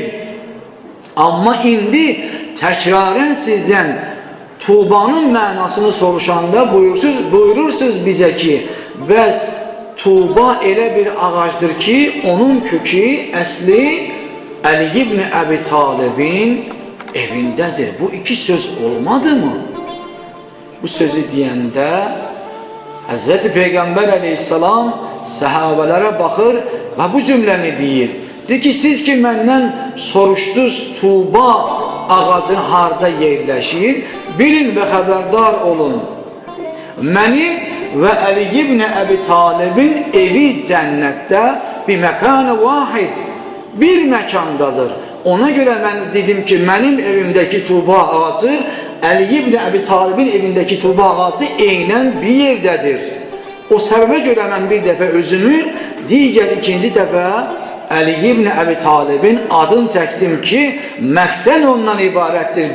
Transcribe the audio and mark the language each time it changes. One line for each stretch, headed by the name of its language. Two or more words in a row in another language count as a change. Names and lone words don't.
Azerbaijani: Ama indi tekraren sizden tuğbanın manasını soruşanda buyurursunuz bize ki bəs tuğba elə bir ağaçdır ki onun kökü əsli Ali ibn Abi Talib'in evindedir. Bu iki söz olmadı mı? Bu sözü diyende Hz.
Turkish: Peygamber Aleyhisselam sahabelere bakır ve bu cümleni deyir.
Azerbaijani: Deyir ki siz ki məndən soruşdunuz tuğba ağacı harda yerləşir, bilin
Turkish: ve haberdar olun.
Azerbaijani: Mənim ve Ali ibn Abi Talib'in evi cennette bir məkanı vahid, bir məkandadır. Ona görə mən dedim ki, mənim evimdəki Tuğba ağacı, Əli ibn Əbi Talibin evindəki Tuğba ağacı eynən bir yerdədir. O səbəbə görə mən bir dəfə özümü, digər ikinci dəfə Əli ibn Əbi Talibin adını çəkdim ki, məqsəd ondan ibarətdir.